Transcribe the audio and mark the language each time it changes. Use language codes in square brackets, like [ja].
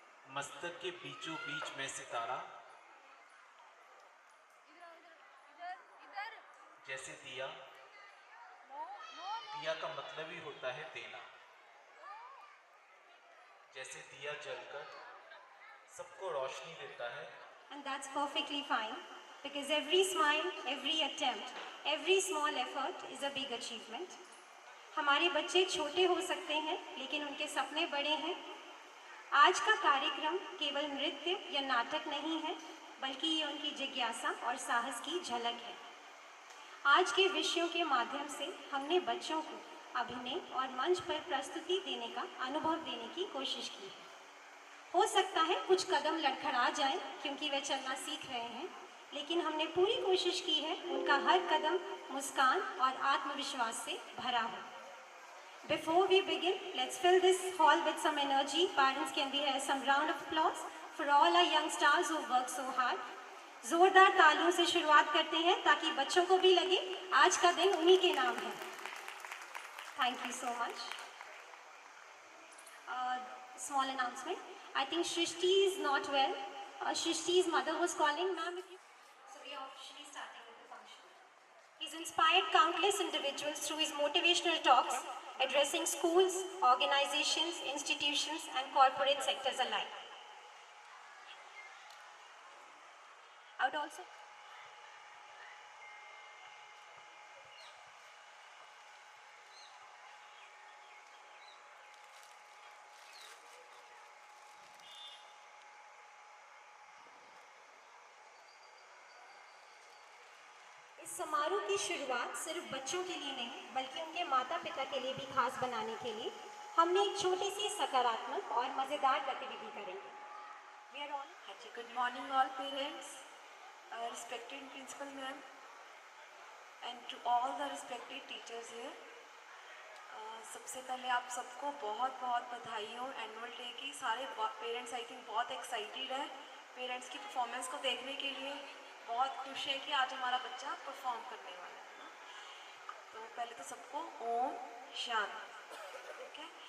[hi] मस्तक के बीचों बीच में सितारा, जैसे दिया, दिया का मतलब ही होता है देना। जैसे दिया जलकर सबको रोशनी देता है। [en] And that's perfectly fine, because every smile, every attempt, every small effort is a big achievement. [hi] हमारे बच्चे छोटे हो सकते हैं, लेकिन उनके सपने बड़े हैं। आज का कार्यक्रम केवल नृत्य या नाटक नहीं है, बल्कि ये उनकी जिज्ञासा और साहस की झलक है। आज के विषयों के माध्यम से हमने बच्चों को अभिनय और मंच पर प्रस्तुति देने का अनुभव देने की कोशिश की है। हो सकता है कुछ कदम लड़खड़ा जाए क्योंकि वे चलना सीख रहे हैं, लेकिन हमने पूरी कोशिश की है उनका हर कदम मुस्कान और आत्मविश्वास से भरा हो। [en] Before we begin, let's fill this hall with some energy. Parents, can we have some round of applause for all our young stars who work so hard? [hi] जोरदार तालियों से शुरुआत करते हैं ताकि बच्चों को भी लगे आज का दिन उन्हीं के नाम है। [en] Thank you so much. Small announcement. I think Shrishti is not well. Shrishti's mother was calling, ma'am, if you... So we are officially starting with the function. He's inspired countless individuals through his motivational talks, addressing schools, organizations, institutions, and corporate sectors alike. I would also... [hi] इस समारोह की शुरुआत सिर्फ बच्चों के लिए नहीं, बल्कि उनके माता पिता के लिए भी खास बनाने के लिए हमने एक छोटी सी सकारात्मक और मज़ेदार गतिविधि करेंगे। [en] We are all... Good morning all parents, respected principal ma'am, and to all the respected teachers here. [hi] सबसे पहले आप सबको बहुत बहुत बधाई हो एनुअल डे की। सारे पेरेंट्स [en] I think [hi] बहुत एक्साइटेड है पेरेंट्स की परफॉर्मेंस को देखने के लिए, बहुत खुश है कि आज हमारा बच्चा परफॉर्म करने वाला है ना। तो पहले तो सबको ओम शांति, ठीक है।